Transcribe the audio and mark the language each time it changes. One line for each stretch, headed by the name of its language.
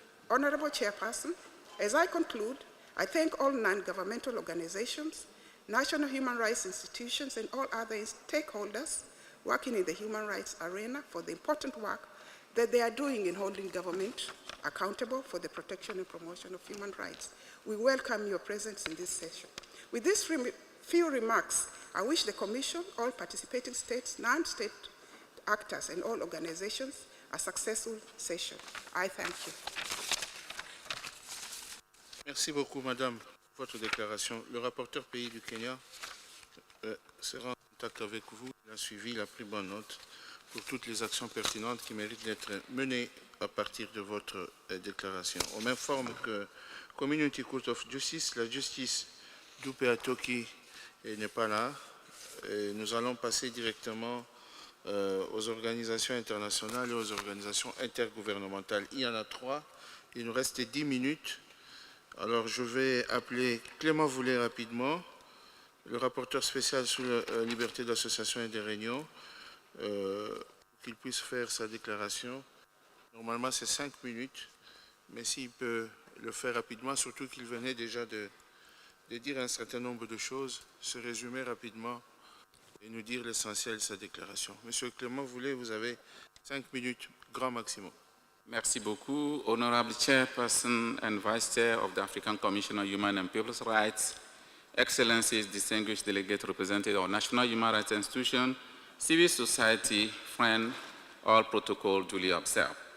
English: Honorable Chairperson, as I conclude, I thank all non-governmental organizations, national human rights institutions, and all other stakeholders working in the human rights arena for the important work that they are doing in holding government accountable for the protection and promotion of human rights. We welcome your presence in this session. With these few remarks, I wish the Commission, all participating states, non-state actors, and all organizations a successful session. I thank you.
French: Merci beaucoup, Madame, pour votre déclaration. Le rapporteur pays du Kenya sera en contact avec vous. Il a suivi, il a pris bonne note pour toutes les actions pertinentes qui méritent d'être menées à partir de votre déclaration. Au même forme que Community Court of Justice, la justice d'Upe Atoki n'est pas là. Et nous allons passer directement aux organisations internationales et aux organisations intergouvernementales. Il y en a 3. Il nous reste 10 minutes. Alors, je vais appeler Clément Voulet rapidement, le rapporteur spécial sur la liberté d'association et de réunion, qu'il puisse faire sa déclaration. Normalement, c'est 5 minutes, mais s'il peut le faire rapidement, surtout qu'il venait déjà de dire un certain nombre de choses, se résumer rapidement et nous dire l'essentiel de sa déclaration. Monsieur Clément Voulet, vous avez 5 minutes, grand maximum. Merci beaucoup,
English: Honorable Chairperson and Vice Chair of the African Commission on Human and People's Rights, Excellencies, distinguished delegate representative of national human rights institution, civil society, friend, all protocol duly observed.